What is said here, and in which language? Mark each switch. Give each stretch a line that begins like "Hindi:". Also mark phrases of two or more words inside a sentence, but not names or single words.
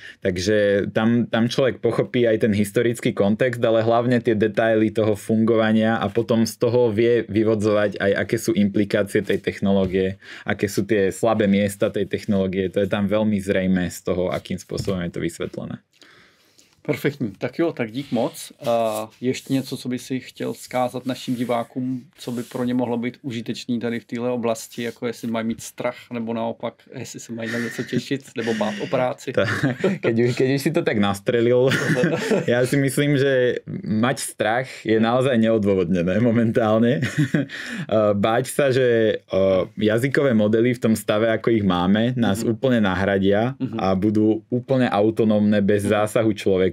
Slovak: Takže tam človek pochopí aj ten historický kontext, ale hlavne tie detaily toho fungovania a potom z toho vie vyvodzovať aj aké sú implikácie tej technológie, aké sú tie slabé miesta tej technológie, to je tam veľmi zrejmé z toho, akým spôsobom je to vysvetlené.
Czech: Perfektní. Tak jo, tak dík moc. Ještě něco, co by si chtěl vzkázat našim divákům, co by pro ně mohlo být užitečný tady v téhle oblasti, jako jestli mají mít strach, nebo naopak, jestli se mají na něco těšit, nebo bát o práci.
Slovak: Keď už si to tak nastrelil, ja si myslím, že mať strach je naozaj neodôvodnené momentálne. Báť sa, že jazykové modely v tom stave, ako ich máme, nás úplne nahradia a budú úplne autonómne bez zásahu človeka.